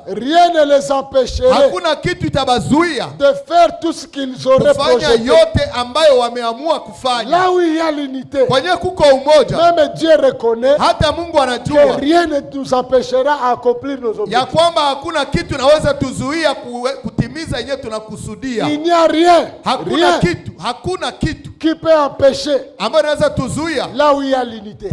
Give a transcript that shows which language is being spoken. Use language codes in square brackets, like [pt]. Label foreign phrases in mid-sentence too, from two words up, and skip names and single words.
[fr] Rien ne les empêcherait. [sw] Hakuna kitu itabazuia [fr] de faire tout ce qu'ils auraient projeté. [sw] Yote ambayo wameamua kufanya. [fr] Là où il y a l'unité. Même Dieu reconnaît que rien ne nous empêchera à accomplir nos objectifs. Il n'y a rien, qui peut empêcher là où il y a l'unité.